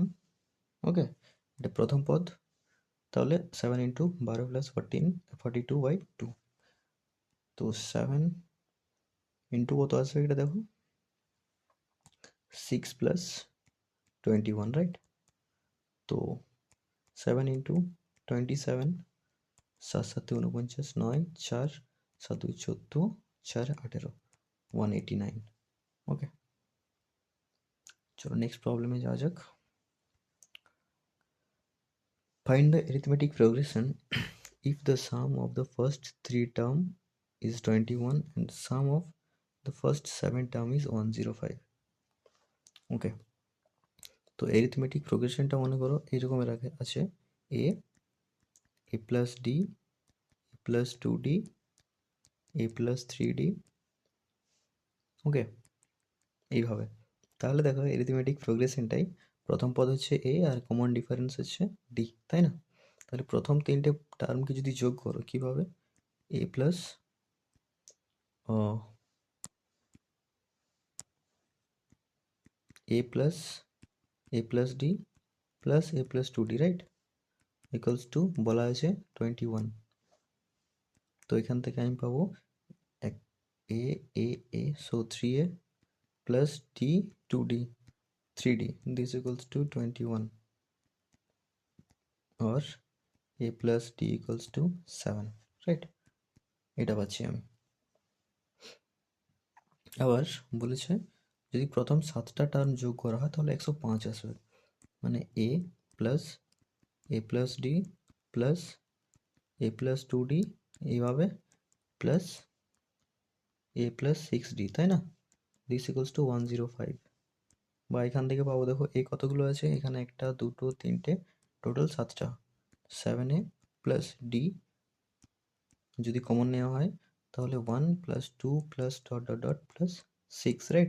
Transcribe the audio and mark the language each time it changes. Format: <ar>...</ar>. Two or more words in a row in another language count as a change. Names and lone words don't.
<bn>ওকে, এটা প্রথম পদ, তাহলে 7 ইন্টু 12 + 14 42/2, তো 7 ইন্টু কত আসবে এটা দেখো, 6 প্লাস 21, রাইট? তো 7 ইন্টু 27, 7 7 49, 9 4 7 2 14, 4 18, 189। ওকে, চলো নেক্সট প্রবলেমে যাওয়া যাক।</bn> <en>Find the arithmetic progression if the sum of the first 3 term is 21 and sum of the first 7 term is 105.</en> <bn>ওকে, তো</bn> <en>arithmetic progressionটা</en> <bn>মনে করো এইরকম আছে,</bn> <en>a plus d, a plus 2d, a plus 3d।</en> <bn>ওকে, এইভাবে। তাহলে দেখো</bn> <en>arithmetic progressionটাই</en> <bn>প্রথম পদ হচ্ছে a আর</bn> <en>common difference</en> <bn>হচ্ছে d, তাই না? তাহলে প্রথম তিনটে টার্মকে যদি যোগ করো কিভাবে,</bn> <en>a plus a plus d plus a plus 2d,</en> <bn>রাইট,</bn> <en>equals to</en> <bn>বলা আছে 21। তো এখান থেকে আমি পাবো</bn> <en>a a a, so 3a plus d 2d 3d, this equals to 21, or a plus d equals to 7, রাইট?</en> <bn>এটা পাচ্ছি আমি। আবার বলেছে যদি প্রথম 7টা টার্ম যোগ করা হয় তাহলে 105 আসবে, মানে</bn> <en>a plus d plus a plus 2d</en> <bn>এইভাবে</bn> <en>plus a plus 6d,</en> <bn>তাই না?</bn> <en>this equals to 105.</en> <bn>বা এখান থেকে পাবো, দেখো a কতগুলো আছে, এখানে একটা দুটো তিনটে, টোটাল 7টা।</bn> <en>7a plus d</en> <bn>যদি কমন নেওয়া হয় তাহলে</bn> <en>1 plus 2 plus dot dot dot plus 6,</en> <bn>রাইট?</bn>